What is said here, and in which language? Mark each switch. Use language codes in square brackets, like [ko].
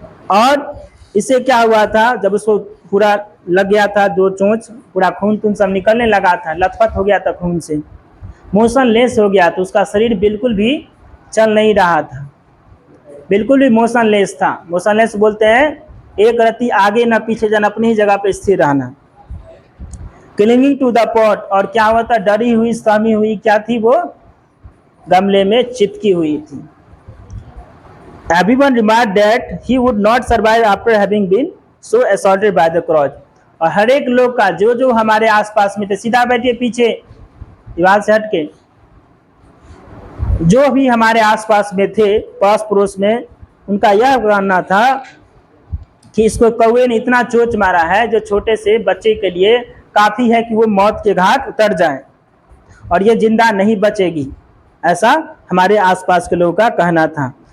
[hi] और इससे क्या हुआ था, जब उसको पूरा लग गया था 2 चोंच, पूरा खून तून सब निकलने लगा था, लथपथ हो गया था खून से, मोशनलेस हो गया, तो उसका शरीर बिल्कुल भी चल नहीं रहा था, बिल्कुल भी मोशनलेस था। मोशनलेस बोलते हैं एक रत्ती आगे ना पीछे जाना, अपनी ही जगह पे स्थिर रहना। [en] clinging to the pot, [hi] और क्या हुआ था, डरी हुई, सहमी हुई, क्या थी वो? गमले में चिपकी हुई थी। [en] Everyone remarked that he would not survive after having been so assaulted by the crows. [hi] और हर एक लोग का, जो जो हमारे आसपास में थे, सीधा बैठिए पीछे दीवार से हट के, जो भी हमारे आसपास में थे, पास पड़ोस में, उनका यह मानना था कि इसको कौवे ने इतना चोट मारा है जो छोटे से बच्चे के लिए काफ़ी है कि वो मौत के घाट उतर जाए और ये जिंदा नहीं बचेगी, ऐसा हमारे आसपास के लोगों का कहना था।